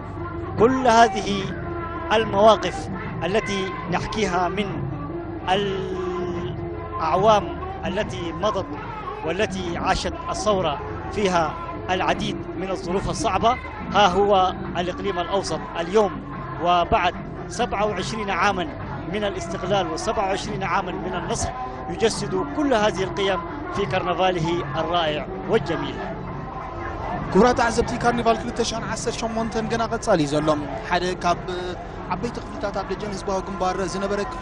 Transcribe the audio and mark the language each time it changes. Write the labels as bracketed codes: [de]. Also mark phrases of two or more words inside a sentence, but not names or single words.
[ar] كل هذه المواقف التي نحكيها من الأعوام التي مضت والتي عاشت الثورة فيها العديد من الظروف الصعبة، ها هو الإقليم الأوسط اليوم وبعد 27 عاما من الاستقلال و27 عاما من النصر يجسد كل هذه القيم في كرنفاله الرائع والجميل. [ti] ክቡራት ተዓዘብቲ ካርኒቫል 2018 ገና ቀጻሊ ዘሎም ሓደ ካብ ዓበይቲ ክፍልታት ኣብ ደጀን ህዝባዊ ግንባር ዝነበረ ክፍሊ